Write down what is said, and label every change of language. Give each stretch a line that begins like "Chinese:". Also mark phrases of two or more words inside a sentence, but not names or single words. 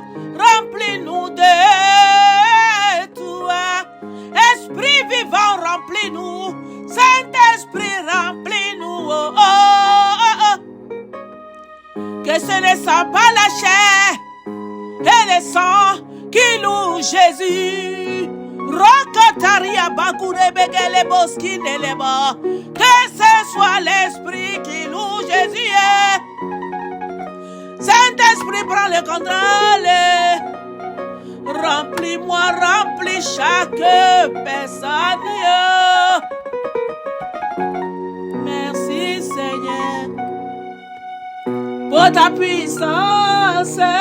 French: Remplis-nous de toi. Esprit vivant, remplis-nous. Saint-Esprit, remplis-nous. Oh, oh, oh, oh. Que ce ne soit pas la chair et le sang qui loue Jésus. Rokotaria bakure begele boskine leba. Que ce soit l'esprit qui loue Jésus. Saint-Esprit, prends le contrôle. Remplis-moi, remplis chaque personne. Merci Seigneur pour ta puissance.